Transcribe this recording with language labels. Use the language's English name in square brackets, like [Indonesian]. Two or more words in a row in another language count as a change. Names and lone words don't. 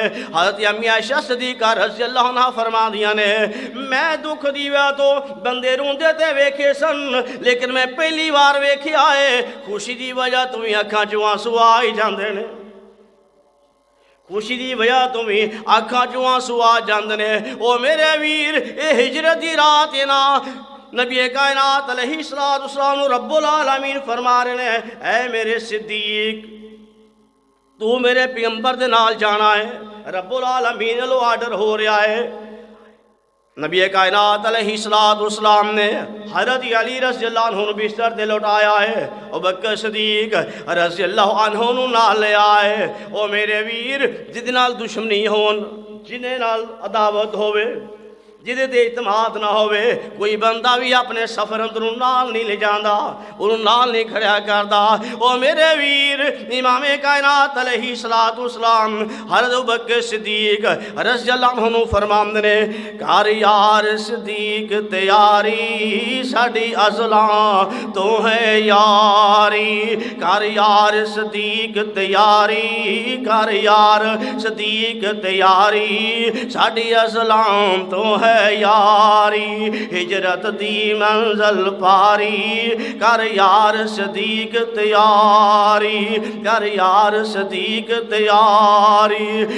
[Punjabi] حضرت امی عائشہ صدیقہ [Arabic] رضي الله عنها [Punjabi] فرما دیا نے، میں دکھ دی وجہ توں بندے روندے تے ویکھے سن، لیکن میں پہلی وار ویکھیا ہے خوشی دی وجہ توں وی اکھاں چوں آنسو آ ہی جاندے نے، خوشی دی وجہ توں وی اکھاں چوں آنسو آ جاندے نے. او میرے ویر اے ہجرت دی رات ہے نا، نبی کائنات [Arabic] عليه الصلاة والسلام رب العالمين [Punjabi] فرما رہے ہیں، اے میرے صدیق تو میرے پیغمبر دے نال جانا ہے, رب العالمین والوں آرڈر ہو رہا ہے. نبی کائنات [Arabic] عليه الصلاة والسلام [Punjabi] نے حضرت علی [Arabic] رضي الله عنه [Punjabi] بستر تے لٹایا ہے, ابو بکر صدیق [Arabic] رضي الله عنه [Punjabi] نوں نال لے آئے. او میرے ویر جہدے نال دشمنی ہووے، جہدے نال عداوت ہووے، جہدے تے اعتماد نہ ہووے، کوئی بندہ وی اپنے سفر اندروں نال نہیں لے جاندا، اوہناں نے نال نہیں کھڑیا کردا. او میرے ویر امام کائنات [Arabic] عليه الصلاة والسلام [Punjabi] حضرت ابو بکر صدیق [Arabic] رضي الله عنه [Punjabi] فرماندے نے، کر یار صدیق تیاری ساڈی ازلاں توں ہے یاری، کر یار صدیق تیاری، کر یار صدیق تیاری ساڈی ازلاں توں ہے یاری، ہجرت دی منزل پاری، کر یار صدیق تیاری، کر یار صدیق تیاری.